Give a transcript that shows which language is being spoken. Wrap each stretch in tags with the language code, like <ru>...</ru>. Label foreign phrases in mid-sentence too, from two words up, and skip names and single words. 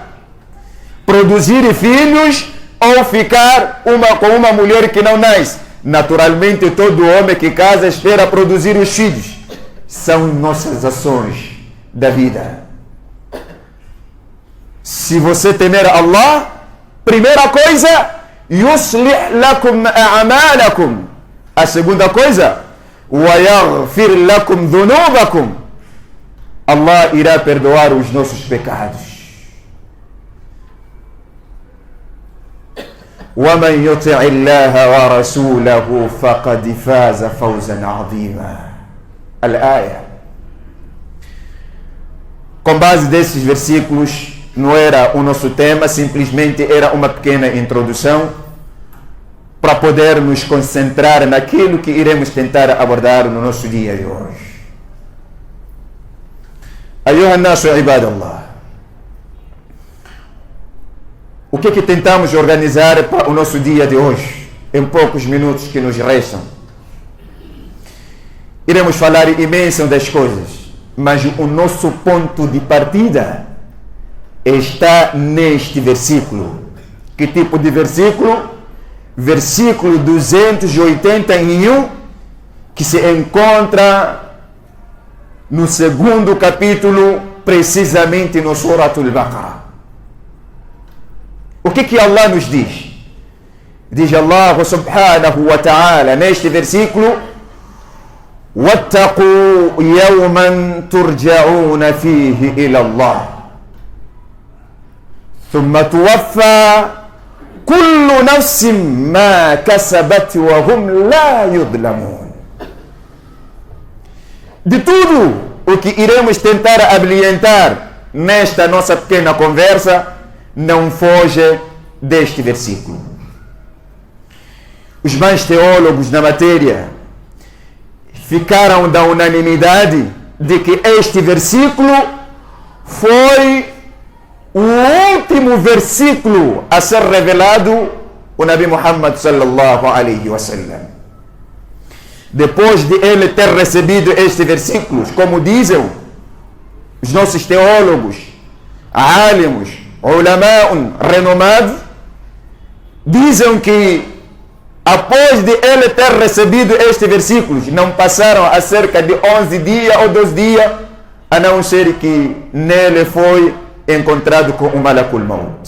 <pt>Produzir filhos ou ficar com uma mulher que não nasce? Naturalmente todo homem que casa espera produzir os filhos. São nossas ações da vida. Se você temer Allah, primeira coisa,</pt> <ar>يصلح لكم أعمالكم.</ar> <pt>A segunda coisa,</pt> <ar>ويغفر لكم ذنوبكم.</ar> <pt>Allah irá perdoar os nossos pecados.</pt> <ar>وَمَنْ يُطِعِ اللَّهَ وَرَسُولَهُ فَقَدْ فَازَ فَوْزًا عَظِيمًا. الآية.</ar> <pt>com base desses versículos, não era o nosso tema, simplesmente era uma pequena introdução para poder nos concentrar naquilo que iremos tentar abordar no nosso dia de hoje.</pt> <ar>أيها الناس عباد الله.</ar> <pt>O que tentamos organizar para o nosso dia de hoje, em poucos minutos que nos restam? Iremos falar imenso das coisas, mas o nosso ponto de partida está neste versículo. Que tipo de versículo? Versículo 281, que se encontra no segundo capítulo, precisamente no Suratul Baqarah. O que Allah nos diz? Diz Allah</pt> <ar>سبحانه وتعالى</ar> <pt>neste versículo: وَاتَّقُوا يَوْمًا تُرْجَعُونَ فِيهِ إِلَى اللَّهِ ثُمَّ تُوَفَّى كُلُّ نَفْسٍ مَا كَسَبَتْ وَهُمْ لَا يُظْلَمُونَ. De tudo o que iremos tentar abrilhantar nesta nossa pequena conversa, não foge deste versículo. Os mais teólogos na matéria ficaram da unanimidade de que este versículo foi o último versículo a ser revelado o Nabi Muhammad</pt> <ar>صلى الله عليه وسلم.</ar> <pt>Depois de ele ter recebido este versículo, como dizem os nossos teólogos, alimos, ulama'un renomados, dizem que após de ele ter recebido este versículo, não passaram a cerca de 11 dias ou 12 dias, a não ser que nele foi encontrado com o</pt> <ar>ملك الموت.</ar>